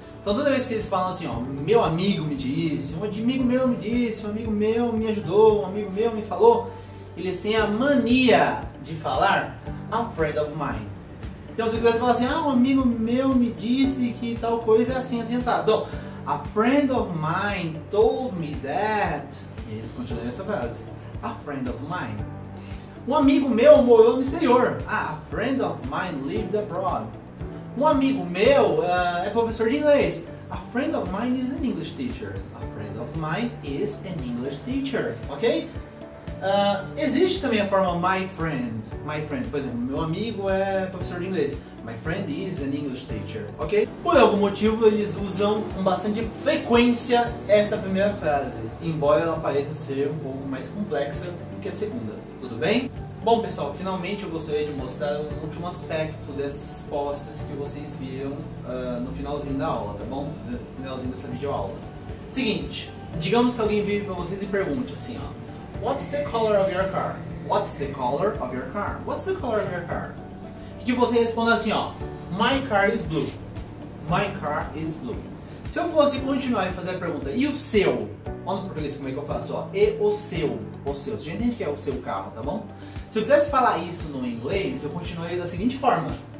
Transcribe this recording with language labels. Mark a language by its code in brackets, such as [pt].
[pt] Então, toda vez que eles falam assim, ó, meu amigo me disse, um amigo meu me disse, um amigo meu me ajudou, um amigo meu me falou, eles têm a mania de falar [en] a friend of mine. [pt] Então, se você quiser falar assim, um amigo meu me disse que tal coisa é assim, assim, assado. [en] Então, a friend of mine told me that. [pt] E eles continuam essa frase. [en] A friend of mine. [pt] Um amigo meu morou no exterior. [en] A friend of mine lived abroad. [pt] Um amigo meu é professor de inglês. [en] A friend of mine is an English teacher. A friend of mine is an English teacher. Ok? [pt] Existe também a forma [en] my friend. My friend, [pt] por exemplo, meu amigo é professor de inglês. [en] My friend is an English teacher, ok? [pt] Por algum motivo eles usam com bastante frequência essa primeira frase, embora ela pareça ser um pouco mais complexa do que a segunda, tudo bem? Bom pessoal, finalmente eu gostaria de mostrar um último aspecto desses posses que vocês viram no finalzinho da aula, tá bom? No finalzinho dessa videoaula. Seguinte, digamos que alguém vire para vocês e pergunte assim, ó. [en] What's the color of your car? What's the color of your car? What's the color of your car? [pt] E que você responda assim, ó. [en] My car is blue. My car is blue. [pt] Se eu fosse continuar e fazer a pergunta, e o seu? Olha no português como é que eu faço, ó. E o seu? O seu. Você já entende que é o seu carro, tá bom? Se eu quisesse falar isso no inglês, eu continuaria da seguinte forma.